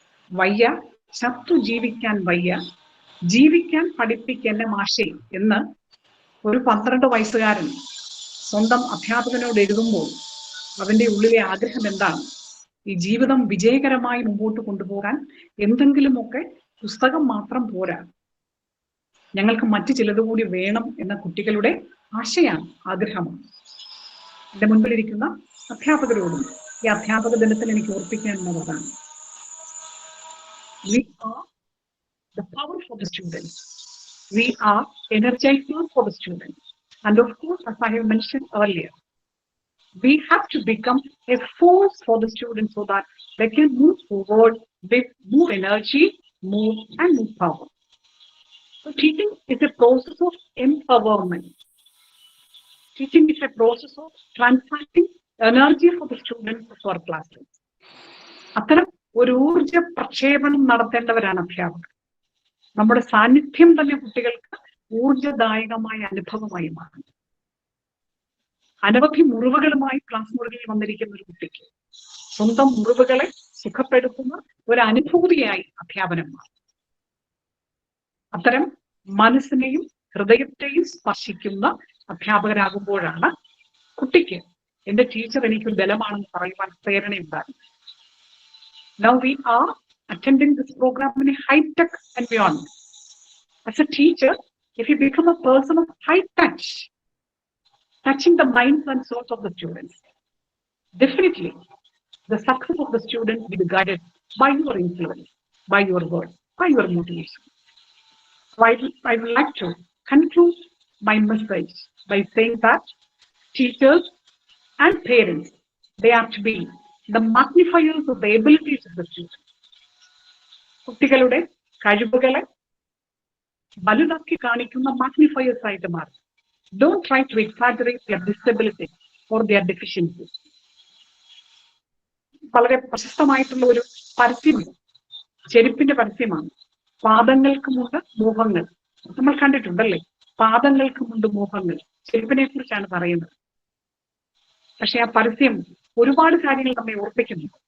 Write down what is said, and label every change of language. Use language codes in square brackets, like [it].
[ml] വയ്യ ചത്തു ജീവിക്കാൻ വയ്യ, ജീവിക്കാൻ പഠിപ്പിക്കന്റെ മാഷി എന്ന് ഒരു 12 വയസ്സുകാരൻ സ്വന്തം അധ്യാപകനോട് എഴുതുമ്പോൾ അവന്റെ ഉള്ളിലെ ആഗ്രഹം എന്താണ്? ഈ ജീവിതം വിജയകരമായി മുമ്പോട്ട് കൊണ്ടുപോകാൻ എന്തെങ്കിലുമൊക്കെ പുസ്തകം മാത്രം പോരാ, ഞങ്ങൾക്ക് മറ്റു ചിലതുകൂടി വേണം എന്ന കുട്ടികളുടെ ആശയാണ്, ആഗ്രഹമാണ്. എൻ്റെ മുൻപിലിരിക്കുന്ന അധ്യാപകരോടും ഈ അധ്യാപക ദിനത്തിൽ എനിക്ക് ഓർപ്പിക്കാനുള്ളതാണ്, [en] we are the power for the students, we are energizers for the students, and of course, as I have mentioned earlier, we have to become a force for the students so that they can move forward with more energy, more and more power. So teaching is a process of empowerment. Teaching is a process of transacting energy for the students of our classrooms. [ml] അത്തരം ഒരു ഊർജ പ്രക്ഷേപണം നടത്തേണ്ടവരാണ് അധ്യാപകർ. നമ്മുടെ സാന്നിധ്യം തന്നെ കുട്ടികൾക്ക് ഊർജദായകമായ അനുഭവമായി മാറുന്നു. അനവധി മുറിവുകളുമായി ക്ലാസ് മുറികളിൽ വന്നിരിക്കുന്ന ഒരു കുട്ടിക്ക് സ്വന്തം മുറിവുകളെ സുഖപ്പെടുത്തുന്ന ഒരു അനുഭൂതിയായി അധ്യാപനം മാറും. അത്തരം മനസ്സിനെയും ഹൃദയത്തെയും സ്പർശിക്കുന്ന അധ്യാപകരാകുമ്പോഴാണ് കുട്ടിക്ക് എന്റെ ടീച്ചർ എനിക്കൊരു ബലമാണെന്ന് പറയുവാൻ പ്രേരണയുണ്ടാകും. [en] Now we are attending this program in a high-tech environment. As a teacher, if you become a person of high touch, touching the minds and souls of the students, definitely the success of the students will be guided by your influence, by your words, by your motivation. So I would like to conclude my message by saying that teachers and parents, they are to be the magnifiers of the abilities of the students. [ml] കുട്ടികളുടെ കഴിവുകളെ വലുതാക്കി കാണിക്കുന്ന magnifiers ആയിട്ട് മാറും. [en] Don't try to exaggerate their disability or their deficiencies. [ml] വളരെ പ്രശസ്തമായിട്ടുള്ള ഒരു പരസ്യമാണ്, ചെരുപ്പിന്റെ പരസ്യമാണ്. പാദങ്ങൾക്കുമുണ്ട് മോഹങ്ങൾ. നമ്മൾ കണ്ടിട്ടുണ്ടല്ലേ, പാദങ്ങൾക്കുമുണ്ട് മോഹങ്ങൾ. ചെരുപ്പിനെ കുറിച്ചാണ് പറയുന്നത്. പക്ഷെ ആ പരസ്യം ഒരുപാട് കാര്യങ്ങൾ നമ്മെ ഓർപ്പിക്കുന്നു.